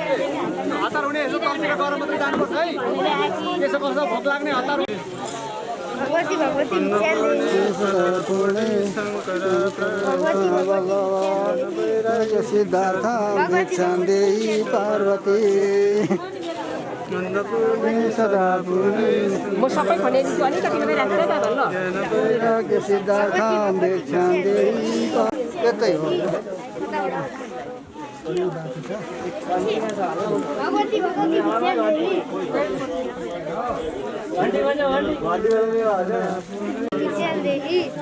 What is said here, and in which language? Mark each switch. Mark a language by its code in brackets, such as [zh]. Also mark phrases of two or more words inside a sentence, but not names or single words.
[ne] हतार हुने यसो कम्तीमा गएर मात्रै जानुपर्छ है त्यसो कस्तो भोक लाग्ने हतार [sa] भगवती भगवती भिक्षा देही वैराग्य सिद्धार्थ भिक्षा देही पार्वती सदा [ne] म सबै खनेदिन्छु अलिकति मात्रै राख्छ न ल [sa] वैराग्य सिद्धार्थ भिक्षा देही [ne] यतै हो [sa] भगवती भगवती भिक्षा देही भिक्षा देही